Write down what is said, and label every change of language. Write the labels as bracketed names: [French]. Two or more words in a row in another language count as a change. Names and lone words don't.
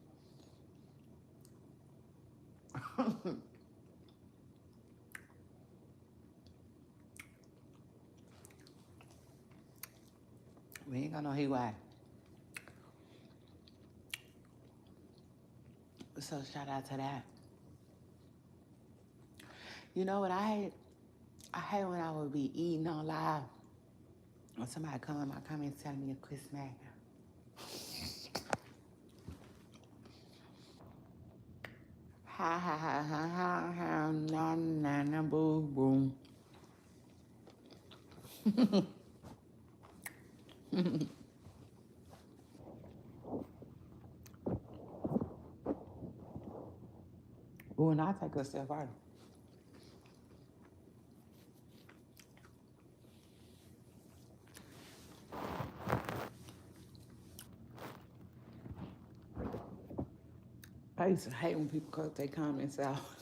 [English] We ain't got no heat wave. So shout out to that. You know what I hate? I hate when I would be eating on live and somebody come in my comments telling me to quit smacking. Ha ha ha ha ha ha na na na boo boom. Ooh, and I take a step further. I used to hate when people cut their comments out.